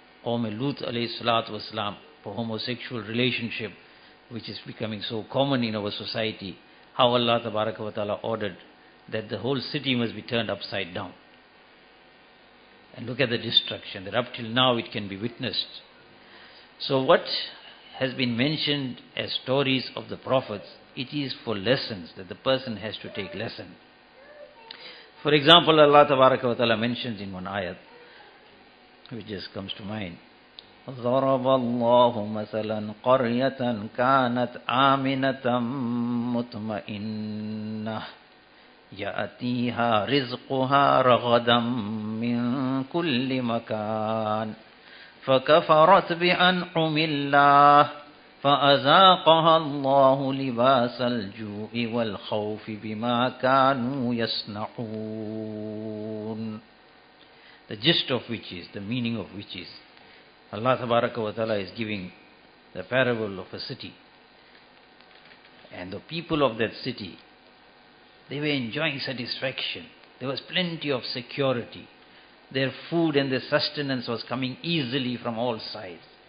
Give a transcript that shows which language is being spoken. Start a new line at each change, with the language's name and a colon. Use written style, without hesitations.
Arabic: Qawm Lut alayhi salatu wasalam,
English: for homosexual relationship, which is becoming so common in our society, how Allah tabaraka wa ta'ala ordered that the whole city must be turned upside down. And look at the destruction, that up till now it can be witnessed. So what has been mentioned as stories of the prophets, it is for lessons, that the person has to take lesson. For example, Allah tabaraka wa ta'ala mentions in one ayat, which just comes to mind,
Arabic: ضَرَبَ اللَّهُ مَثَلًا قَرْيَةً كَانَتْ آمِنَةً مُطْمَئِنَّةً يَأْتِيهَا رِزْقُهَا رَغَدًا مِنْ كُلِّ مَكَانٍ فَكَفَرَتْ بِأَنْعُمِ اللَّهِ فَأَذَاقَهَا اللَّهُ لِبَاسَ الْجُوعِ وَالْخَوْفِ بِمَا كَانُوا يَصْنَعُونَ.
English: The gist of which is, the meaning of which is, Allah tabaraka wa ta'ala is giving the parable of a city. And the people of that city, they were enjoying satisfaction. There was plenty of security. Their food and their sustenance was coming easily from all sides.